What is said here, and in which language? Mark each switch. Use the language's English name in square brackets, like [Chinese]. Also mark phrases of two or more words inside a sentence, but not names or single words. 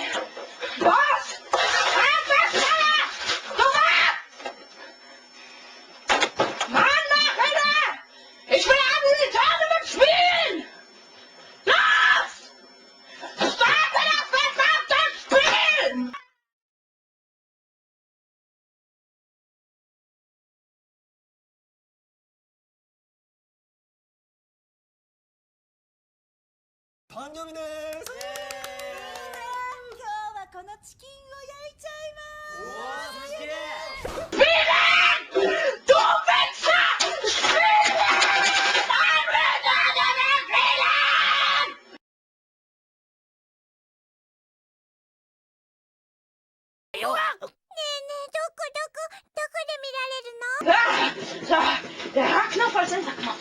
[German] Was? Mann, mach Alter! Ich will am Tournament spielen! Los! Starte das verdammte Spiel! [Japanese] 誕生日です。このチキンを焼いちゃいます。おー、すげえ。 [German] Du Wichser! So, der Haarknopf als Sensorknopf.